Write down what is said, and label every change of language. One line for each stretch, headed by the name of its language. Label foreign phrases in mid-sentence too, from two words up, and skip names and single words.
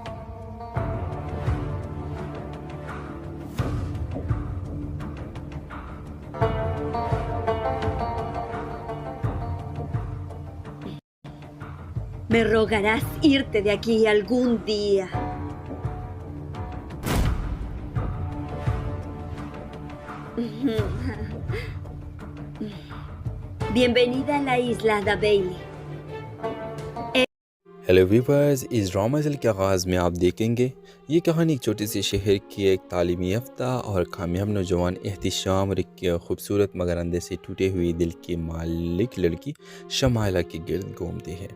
Spanish: Me rogarás irte de aquí algún día. Bienvenida a la isla de Bailey.
English: Hello viewers,
Urdu: اس ڈرامہ سیریل کے آغاز میں آپ دیکھیں گے یہ کہانی ایک چھوٹے سے شہر کی ایک تعلیم یافتہ اور کامیاب نوجوان احتشام اور ایک خوبصورت مگر اندر سے ٹوٹے ہوئے دل کی مالک لڑکی شمائلہ کے گرد گھومتی ہے.